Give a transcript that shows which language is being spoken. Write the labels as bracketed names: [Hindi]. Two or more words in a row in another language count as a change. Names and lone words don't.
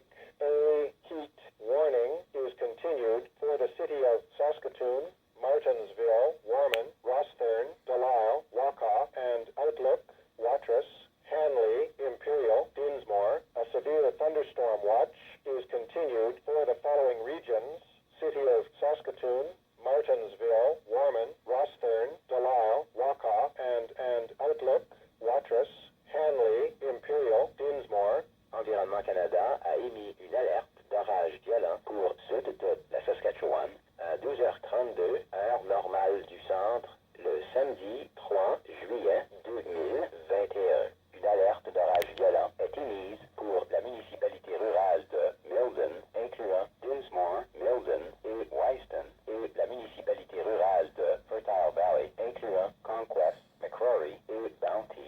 [English] A heat warning is continued for the city of Saskatoon, Martensville, Warman, Rossthern, Delisle, Wakaw, and Outlook, Watrous, Hanley, Imperial, Dinsmore. A severe thunderstorm watch is continued for the following regions: city of Saskatoon, Martensville, Warman, Rossthern, Delisle, Wakaw, and Outlook, Watrous, Hanley, Imperial, Dinsmore. [French] Environnement Canada a émis une alerte d'orage violent pour sud de la Saskatchewan à 12h32, heure normale du centre, le samedi 3 juillet 2021. Une alerte d'orage violent est émise pour la municipalité rurale de Milden, incluant Dinsmore, Milden et Wiston, et la municipalité rurale de Fertile Valley, incluant Conquest, Macquarie et Bounty.